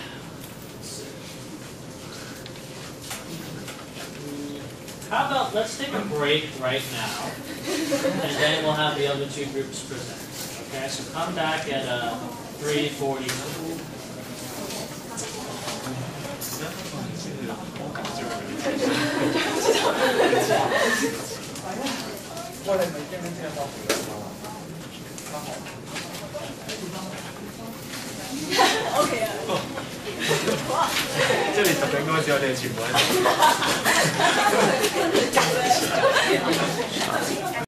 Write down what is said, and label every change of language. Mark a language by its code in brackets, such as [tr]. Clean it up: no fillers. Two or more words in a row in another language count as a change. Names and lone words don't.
[en] How about let's take a break right now, and then we'll have the other 2 groups present. Okay, so come back at 3:40. [yue] 喂，你咪驚唔驚聽多幾個啊？翻學。 OK 啊。即係你讀緊嗰陣時，我哋全部喺度。